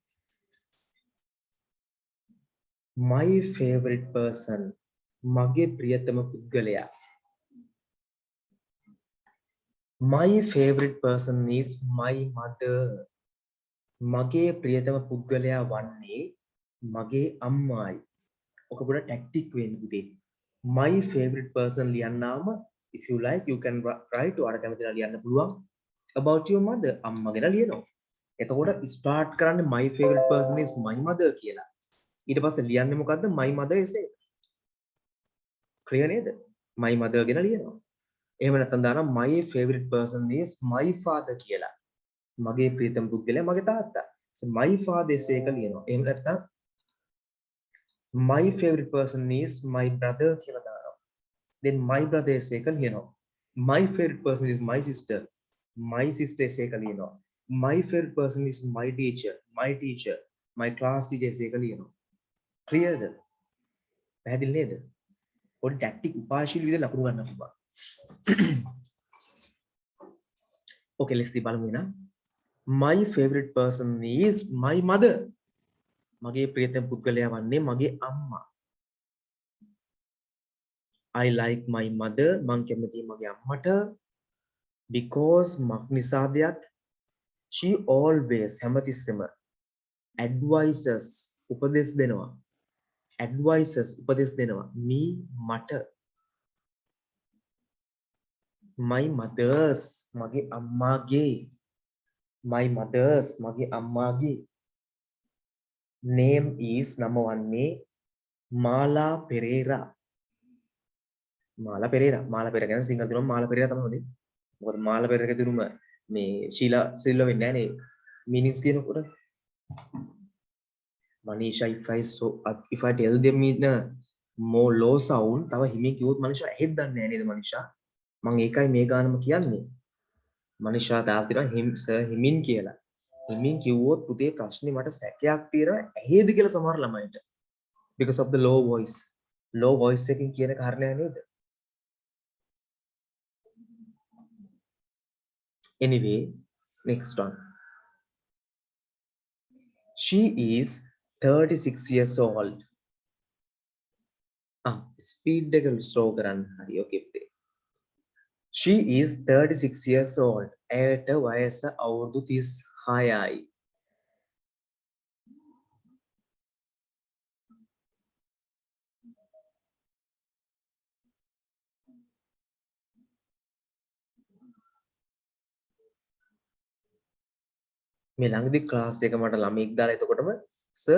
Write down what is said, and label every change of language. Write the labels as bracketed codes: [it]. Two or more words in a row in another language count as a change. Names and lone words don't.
[en] my favorite person [si] මගේ ප්‍රියතම පුද්ගලයා [en] my favorite person is my mother [si] මගේ ප්‍රියතම පුද්ගලයා වන්නේ මගේ අම්මායි ඔක පොඩ ටැක්ටික් වෙන්න පුතේ [en] my favorite person [si] ලියන්නාම [en] if you like you can write [si] ඔයාලට කැමති නම් ලියන්න පුළුවන් [en] about your mother [si] amma ගැන ලියනවා එතකොට start කරන්නේ [en] my favorite person is my mother [si] කියලා ඊට පස්සේ ලියන්නේ මොකද්ද [en] my mother essay clear [si] නේද [en] my mother [si] ගැන ලියනවා එහෙම නැත්නම් දානවා [en] my favorite person is my father [si] කියලා මගේ ප්‍රියතම පුද්ගලයා මගේ තාත්තා [en] so my father essay [si] එක ලියනවා එහෙම නැත්නම් [en] my favorite person is my brother [si] කියලා දානවා [en] then my brother essay [si] එක ලියනවා [en] my favorite person is my sister my sister essay [si] එක ලියනවා [en] my favorite person is my teacher my class teacher essay [si] එක ලියනවා [en] clear [si] ද පැහැදිලි නේද පොඩි ටැක්ටික් උපාශීල විදිහට ලකුණු ගන්න පුළුවන් [en] okay let's see [si] බලමු එහෙනම් [en] my favorite person is my mother [si] මගේ ප්‍රියතම පුද්ගලයා වන්නේ මගේ අම්මා [en] I like my mother [si] මං කැමතියි මගේ අම්මට [en] because [si] මක් නිසාදයක් [en] she always හැමතිස්සෙම advises [si] උපදෙස් දෙනවා [en] me මට my mothers මගේ [si] අම්මාගේ [en] name is [si] නම වන්නේ මාලා පෙරේරා ගැන සිංහල තුනම මාලා පෙරේරා තමයි හොඳේ මොකද මාලා පෙරේරාගේ තුනම මේ ශීලා සිල්වා වෙන්නේ නැහැ නේ meanings කියනකොට Manisha [en] if I tell them in a more low sound [si] තව හිමින් කිව්වොත් මනිෂා ඇහෙත් දන්නේ නැහැ නේද මනිෂා මම ඒකයි මේ ගානම කියන්නේ මනිෂා තාම තියෙනවා හිමින් කියලා හිමින් කිව්වොත් පුතේ ප්‍රශ්නේ මට සැකයක් තියෙනවා ඇහෙද කියලා සමහර ළමයින්ට [en] because of the low voice [si] එකකින් කියන කාරණය නේද [en] anyway next one she is 36 years old [si] speed එක slow කරන්න හරි okay පුතේ [en] she is 36 years old [si] ඇයට වයස අවුරුදු 36යි මේ ළඟදී ක්ලාස් එක මට ළමෙක් දාලා එතකොටම සර්